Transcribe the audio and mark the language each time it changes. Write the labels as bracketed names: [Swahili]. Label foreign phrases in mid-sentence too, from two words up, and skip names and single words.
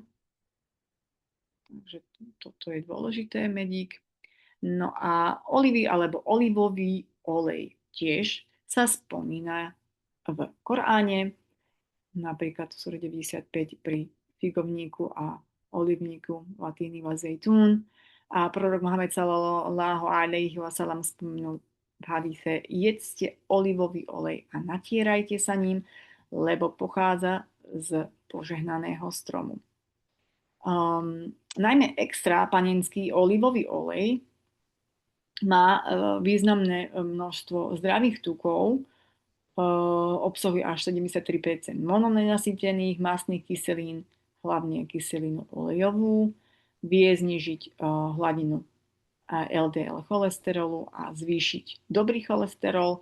[Slovak] Takže toto je dôležité, medík. No a olivy alebo olivový olej tiež sa spomína v Koráne, napríklad v súre 95 pri figovníku a olivníku latíny [Arabic] وزيتون. [Slovak] A prorok Mohamed [Arabic] صلى الله عليه وسلم [Slovak] spomenul v hadíse: jedzte olivový olej a natierajte sa ním, lebo pochádza z požehnaného stromu. Najmä extra panenský olivový olej má významné množstvo zdravých tukov, obsahuje až 73% mononenasytených mastných kyselín, hlavne kyselinu olejovú, vie znižiť hladinu LDL cholesterolu a zvýšiť dobrý cholesterol.